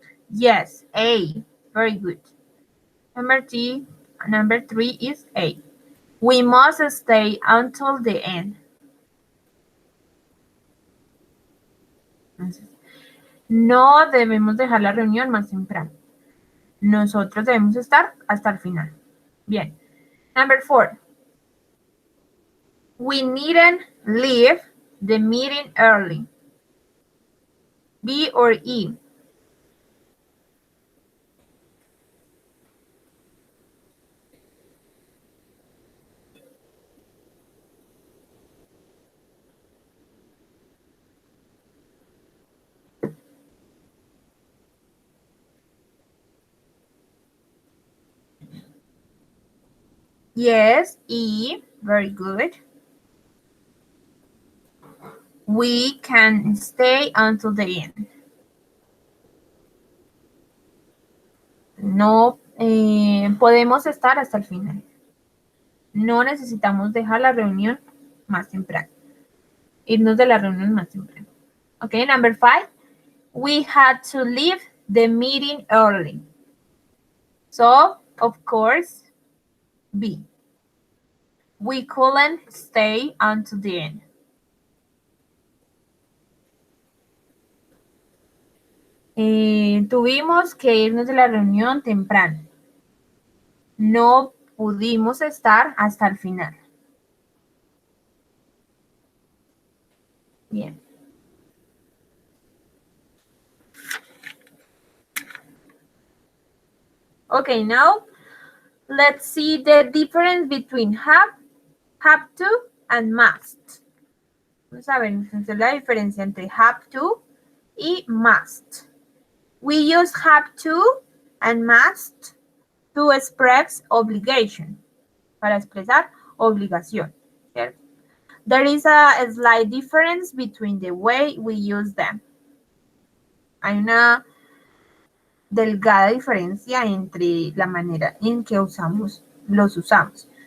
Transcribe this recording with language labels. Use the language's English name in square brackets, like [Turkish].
[English] Yes, A. Very good. Number three is A. We must stay until the end. [Spanish] Entonces, no debemos dejar la reunión más temprano. Nosotros debemos estar hasta el final. [English] Bien. Number four. We needn't leave the meeting early. B or E? Yes, E. Very good. We can stay until the end. [Spanish] No podemos estar hasta el final. No necesitamos dejar la reunión más temprano. Irnos de la reunión más temprano. [English] Okay, number five. We had to leave the meeting early. So, of course, B. We couldn't stay until the end. [Spanish] Tuvimos que irnos de la reunión temprano. No pudimos estar hasta el final. Bien. [English] Okay, now let's see the difference between have to, and must. [Spanish] Vamos a ver entonces la diferencia entre have to y must. [English] We use have to and must to express obligation, [Spanish] para expresar obligación, ¿cierto? [English] There is a slight difference between the way we use them. [Spanish] Hay una delgada diferencia entre la manera en que los usamos.